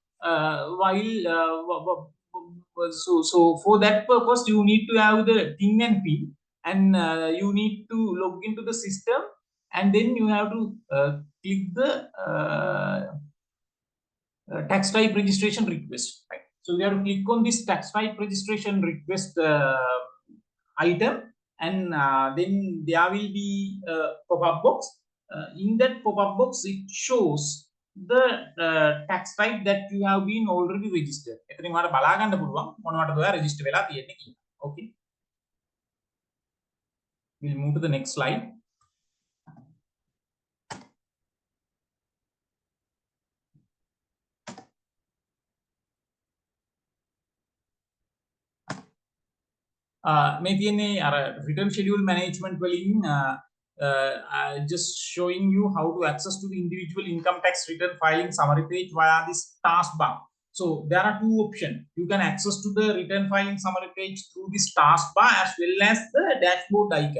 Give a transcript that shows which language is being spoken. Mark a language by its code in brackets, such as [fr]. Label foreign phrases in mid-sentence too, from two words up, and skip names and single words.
[en] So for that purpose, you need to have the TIN and PIN, and you need to log into the system, and then you have to click the tax type registration request, right? So you have to click on this tax type registration request item, and then there will be a pop-up box. In that pop-up box, it shows the tax type that you have been already registered. [si] එතනින් ඔයාලට බලා ගන්න පුළුවන් මොනවටද ඔයා register වෙලා තියෙන්නේ කියලා. [en] Okay. We'll move to the next slide. [si] මේ තියෙන්නේ අර [en] return schedule management වලින් just showing you how to access to the individual income tax return filing summary page via this taskbar. So there are two options. You can access to the return filing summary page through this taskbar as well as the dashboard icon.